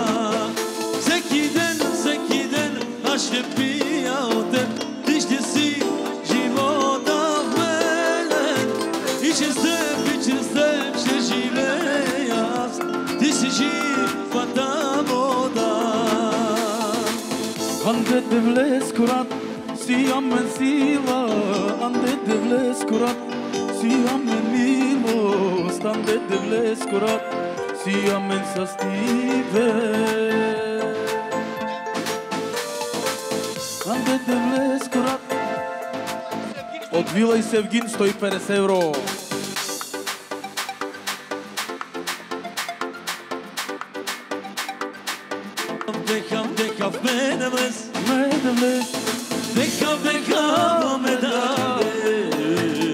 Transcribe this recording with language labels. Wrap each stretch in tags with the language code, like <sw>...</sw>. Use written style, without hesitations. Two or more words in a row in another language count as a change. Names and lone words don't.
<bg>Всеки ден аз ще пия от теб, ти ще си живота в мен. И чрез теб ще живея аз, ти си живата вода.</bg> <rom>Ande devles curat, si amen sila. Ande devles curat, si amen milost. Ande devles curat, si amen sastive. Ande devles curat.</rom> <bg>От Вила и Севгин 150 евро. Деха в мене влез, деха ме даде.</bg>